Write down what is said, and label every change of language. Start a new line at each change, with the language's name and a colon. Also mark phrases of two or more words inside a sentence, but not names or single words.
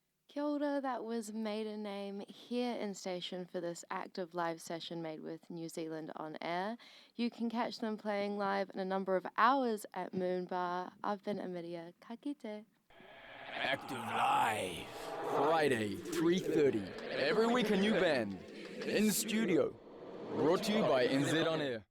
Māori: Kia ora,
English: that was Maiden Name here in station for this active live session made with New Zealand on air. You can catch them playing live in a number of hours at Moon Bar. I've been Amiria.
Māori: Ka kite.
English: Active Live. Friday, 3:30. Every week a new band. In studio. Brought to you by NZ On Air.